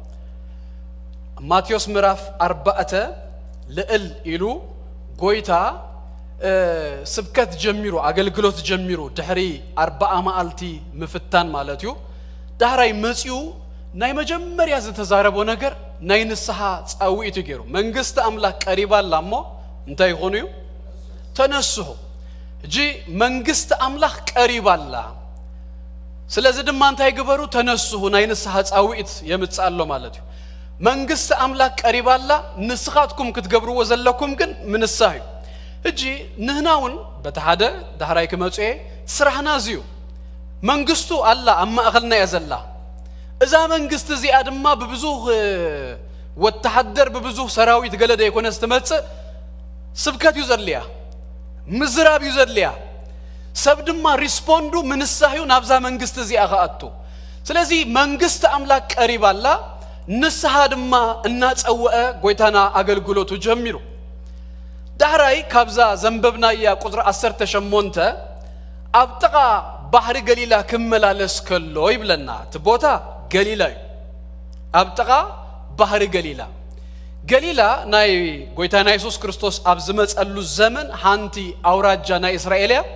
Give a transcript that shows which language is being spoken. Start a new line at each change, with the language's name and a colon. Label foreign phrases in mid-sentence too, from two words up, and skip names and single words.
Tigrinya: ማቴዎስ ምዕራፍ 4 ልዕል ኢሉ ጎይታ ስብከት ጀሚሩ አገልግሎት ጀሚሩ ድሕሪ 40 መዓልቲ ምፍታን ማለት እዩ ዳህራይ መጽኡ ናይ መጀመሪያ ዝተዛረቦ ነገር ናይ ንስሐ ጻውኢት ገይሩ መንግስት አምላክ ቀሪባላ እሞ እንታይ ይኾኑ እዩ ተነስሑ እጂ መንግስት አምላክ ቀሪባላ ስለዚህ ድማ እንታይ ግበሩ ተነስሑ ናይ ንስሐ ጻውኢት የምጻሎ ማለት እዩ መንግስት አምላክ ቀሪባላ ንስኻትኩም ክትገብርዎ ዘለኩም ግን ምንሳህ እዩ እጂ ንህናውን በተሓደ ዳህራይ ክመጽኤ ስራሕና ዝዩ መንግስቱ አላ አማእኸልና ያዘላ እዛ መንግስት እዚኣ ድማ በብዙህ ወተሐደር በብዙህ ሰራዊት ገለደ ይኮነስ ትመጽእ ስብከት ይዘልያ ምዝራብ ይዘልያ ሰብ ድማ ሪስፖንዱ ምንሳህ እዩ ናብዛ መንግስት እዚኣ ኸአቱ ስለዚህ መንግስት አምላክ ቀሪባላ ንስሐ ድማ እናጸወአ ጎይታና አገልግሎቱ ጀሚሩ ዳህራይ ካብዛ ዘንበብናያ ቁጥር 18 አብጥቃ ባህር ገሊላ ክመላለስ ከሎ ይብለና ትቦታ ገሊላ አብጥቃ ባህር ገሊላ ገሊላ ናይ ጎይታና ኢየሱስ ክርስቶስ ኣብ ዝመጸሉ ዘመን ሓንቲ አውራጃ ናይ እስራኤልያ